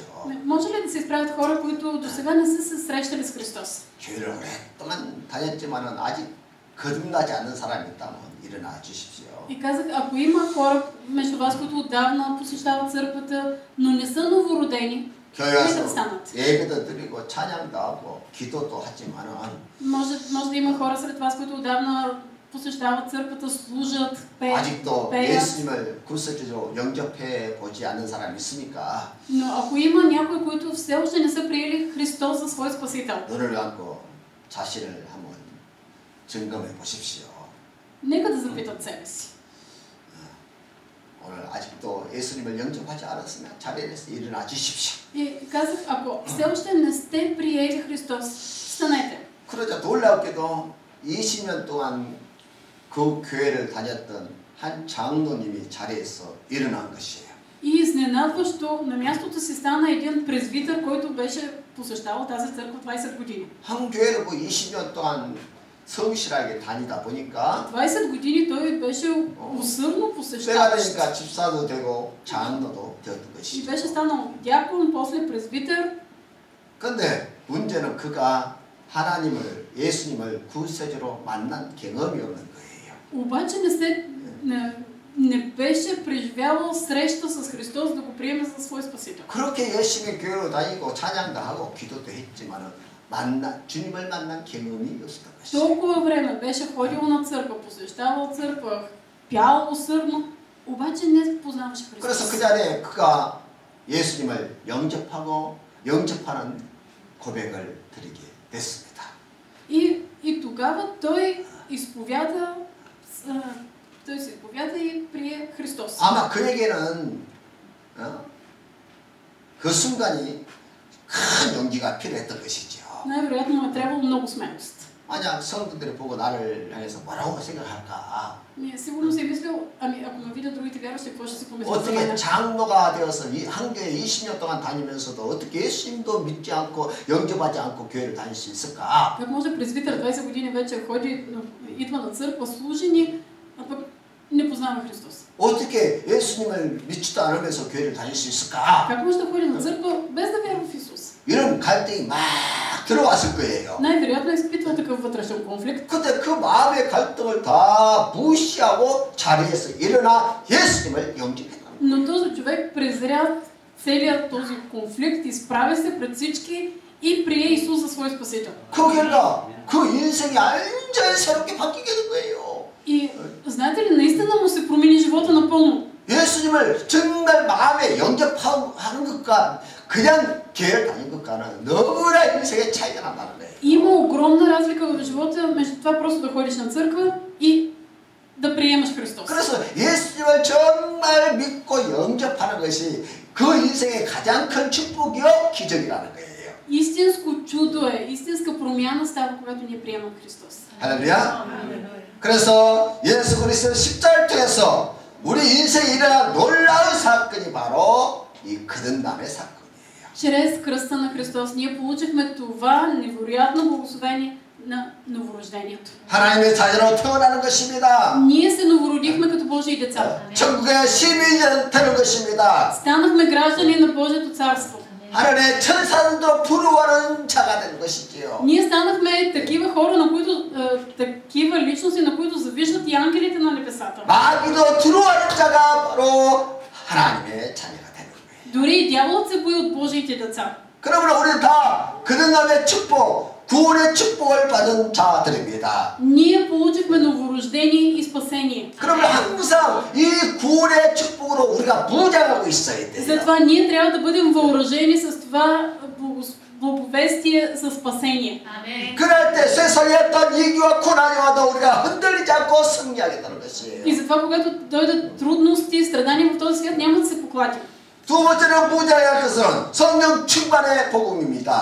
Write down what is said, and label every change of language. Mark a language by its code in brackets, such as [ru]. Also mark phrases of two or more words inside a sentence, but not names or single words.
[bg] може ли да се изправят хора, които до сега не са се срещали с Христос? [ko] 교회를 오랫동안 다녔지만은 아직 거듭나지 않는 사람이 있다면 일어나 주십시오. [bg] И казах, ако има хора между вас, които отдавна посещават църквата, но не са новородени, [ko] 교회 [bg] нека да [ko] 와서 [bg] станат. [ko] 예배도 드리고 찬양도 하고 기도도 하지만은 [bg] Може да има хора сред вас, които отдавна посещават църквата, служат, [ko] 아직도 [bg] пеят. [ko] 예수님을 구세주로 영접해 보지 않는 사람이 있습니까? [bg] Но ако има някои, които все още не са приели Христос за свой спасител, [ko] 눈을 감고 자신을 한번 점검해 보십시오. [bg] нека да запитат себе си. [ko] 오늘 아직도 예수님을 영접하지 않았으면 자리에서 일어나 주십시오. [bg] И казах, ако все още не сте приели Христос, станете. [ko] 그러자 놀랍게도 20년 동안 그 교회를 다녔던 한 장로님이 자리에서 일어난 것이에요. [bg] И изненадващо на мястото си стана един презвитър, който беше посещавал тази църква 20 години. [ko] 한 교회를 20년 동안 성실하게 다니다 보니까 [bg] 20 години той беше усърдно [ko] 때가 [bg] посещаващ. [ko] 되니까 집사도 되고 장로도 되었던 [bg] И [ko] 것이죠. [bg] беше станал дякон, после презвитър. [ko] 근데 문제는 그가 하나님을 예수님을 구세주로 만난 경험이 없는 거예요. [bg] Обаче не беше преживявал среща с Христос да го приеме за свой спасител. [ko] 그렇게 열심히 교회로 다니고 찬양도 하고 기도도 했지만은 주님을 만난 경험이 없었던 것이죠. [bg] Толкова време беше ходил на църква, посещавал църква, пял усърдно, обаче не познаваше [ko] 그래서 [bg] Христос. [ko] 그 자리에 그가 예수님을 영접하는 고백을 드리게 됐습니다. [bg] И тук тогава той изповяда и прие Христос. [ko] 아마 그에게는 그 순간이 큰 용기가 필요했던 것이죠. [bg] Най-вероятно му е трябвало много смелост. [ko] 만약 성도들이 보고 나를 향해서 뭐라고 생각할까? [bg] Сигурно си е мислил, ами ако ме видят другите вярващи, какво ще си помислят за [ko] 어떻게 [bg] мен? [ko] 장로가 되어서 한 교회 20년 동안 다니면서도 어떻게 예수님도 믿지 않고 영접하지 않고 교회를 다닐 수 있을까? [bg] Как може презвитър 20 години вече ходи, идва на църква, служи ни, а пък не познава Христос? [ko] 어떻게 예수님을 믿지도 않으면서 교회를 다닐 수 있을까? [bg] Как може да ходи на църква без да вярва в Исус? [ko] 이런 갈등이 막 들어왔을 거예요. [bg] Най-вероятно е изпитвал такъв вътрешен конфликт. [ko] 근데 그 마음의 갈등을 다 무시하고 자리에서 일어나 예수님을 영접했다. [bg] Но този човек презря целият този конфликт, изправя се пред всички и прие Исус за свой спасител. [ko] 그 결과 그 인생이 완전히 새롭게 바뀌게 된 거예요. [bg] И знаете ли, наистина му се промени живота напълно. [ko] 예수님을 정말 마음에 영접하는 것과 그냥 교회를 다닌 것과는 너무나 인생의 차이가 난다는 거예요. [bg] Има огромна разлика в живота между това просто да ходиш на църква и да приемаш Христос. [ko] 그래서 예수님을 정말 믿고 영접하는 것이 그 인생의 가장 큰 축복이요 기적이라는 거예요. [bg] Истинско чудо е, истинска промяна става, когато ние приемаме Христос. [ko] 할렐루야. 그래서 예수 그리스도 십자가를 통해서 우리 인생에 일어난 놀라운 사건이 바로 이 거듭남의 사건이에요. [bg] Чрез кръста на Христос ние получихме това невероятно благословение на новорождението. [ko] 하나님의 자녀로 태어나는 것입니다. [bg] Ние се новородихме като Божии деца. [ko] 천국의 시민이 되는 것입니다. [bg] Станахме граждани на Божието царство. [ko] 하늘의 천사들도 부러워하는 자가 되는 것이지요. [bg] Ние станахме такива хора, на които такива личности, на които завиждат и ангелите на небесата. [ko] 마귀도 두려워하는 자가 바로 하나님의 자녀가 되는 거예요. [bg] Дори и дяволът се бои от Божиите деца. [ko] 그러므로 우리는 다 거듭남의 축복, 구원의 축복을 받은 자들입니다. [bg] Ние получихме новорождение и спасение. [ko] 그러면 항상 이 구원의 축복으로 우리가 무장하고 있어야 돼요. [bg] Затова ние трябва да бъдем въоръжени с това благовестие за спасение. [ko] 그럴 때 세상에 어떤 위기와 고난이 와도 우리가 흔들리지 않고 승리하겠다는 것이에요. [bg] И затова, когато дойдат трудности, страдания в този свят, няма да се поклатим. [ko] 두 번째로 무장해야 할 것은 성령 충만의 복음입니다.